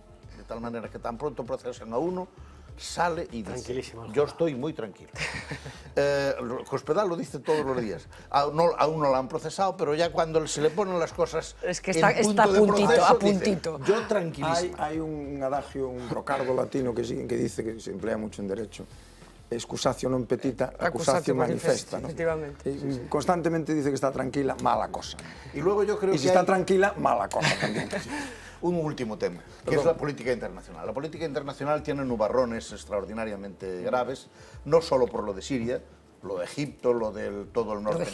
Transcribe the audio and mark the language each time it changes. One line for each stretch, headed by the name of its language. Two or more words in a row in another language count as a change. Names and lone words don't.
Spanish: De tal manera que tan pronto procesan a uno, sale y dice, yo estoy muy tranquilo. Cospedal lo dice todos los días. A uno lo han procesado, pero ya cuando se le ponen las cosas es que está a puntito. Yo tranquilísimo. Hay un adagio, un brocardo latino que dice, que se emplea mucho en derecho,
Latin: excusatio non petita, accusatio manifesta,
Spanish: ¿no? Efectivamente. Constantemente dice que está tranquila, mala cosa. Y luego yo creo y si está tranquila, mala cosa también. Un último tema, que es la política internacional. La política internacional tiene nubarrones extraordinariamente graves, no solo por lo de Siria, lo de Egipto, lo de todo el norte.